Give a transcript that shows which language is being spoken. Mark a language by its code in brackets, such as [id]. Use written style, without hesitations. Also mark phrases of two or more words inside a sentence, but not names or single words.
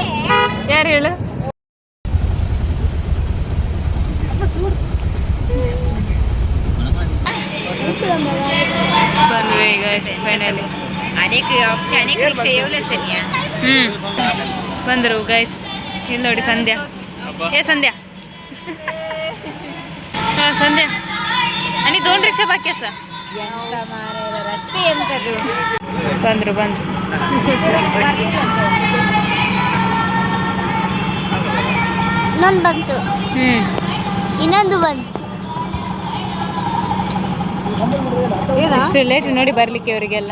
[kn] ಯಾರು ಹೇಳು? ಬಂದ್ವಿ ಈಗ ಫೈನಲಿ. ಬಂದರು ಗೈಸ್. ಇಲ್ಲಿ ನೋಡಿ ಸಂಧ್ಯಾ. ಏ ಸಂಧ್ಯಾ, ಹಾಂ ಸಂಧ್ಯಾ [mr] आणि 2 रिक्षा बाकी असा. [kn] ರಸ್ತೆ ಎಂತದು? ಬಂದರು ಬಂದರು. ಇನ್ನೊಂದು ಬಂತು. ಇನ್ನೊಂದು ಬಂತು. ಇಷ್ಟು ಲೇಟ್ ನೋಡಿ ಬರ್ಲಿಕ್ಕೆ ಅವರಿಗೆಲ್ಲ.